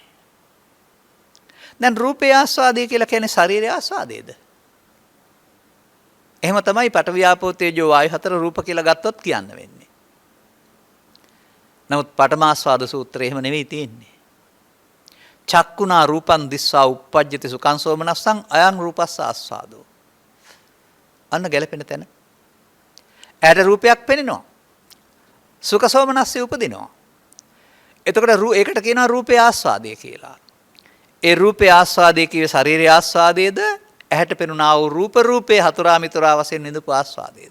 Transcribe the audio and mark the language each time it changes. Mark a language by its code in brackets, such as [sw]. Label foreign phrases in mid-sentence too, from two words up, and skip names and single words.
[si] දැන් රූපේ ආස්වාදේ කියලා කියන්නේ ශරීරයේ ආස්වාදේද? එහෙම තමයි පඨවි ආපෝ තේජෝ වායු හතර රූප කියලා ගත්තොත් කියන්න වෙන්නේ. නමුත් පඨමාස්වාද සූත්‍රය එහෙම නෙවෙයි තියෙන්නේ. [pi] චක්කුණා රූපං දිස්සා uppajjati සුඛං සෝමනස්සං අයං රූපස්ස ආස්වාදෝ. [si] අන්න ගැලපෙන තැන. ඇයට රූපයක් පෙනෙනවා. සුඛ සෝමනස්සේ උපදිනවා. එතකොට ඒකට කියනවා රූපේ ආස්වාදය කියලා. ඒ රූපේ ආස්වාදය කියේ ශාරීරික ආස්වාදයේද ඇහැට පෙනුනා වූ රූපේ හතුරා මිතුරා වශයෙන් නිදපු ආස්වාදයේද?